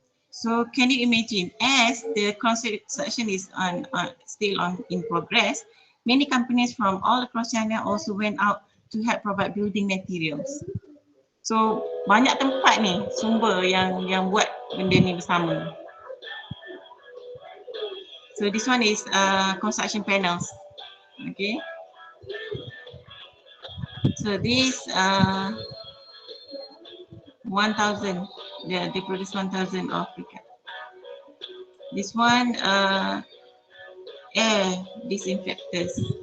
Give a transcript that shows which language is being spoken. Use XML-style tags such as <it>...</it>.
<en>So can you imagine, as the construction is still in progress, many companies from all across China also went out to help provide building materials.</en> <ms>So banyak tempat ni sumber yang buat benda ni bersama.</ms> <en>So this one is construction panels. Okay. So this 1,000. Yeah, they produce 1,000 of briquette. This one air disinfectors.</en>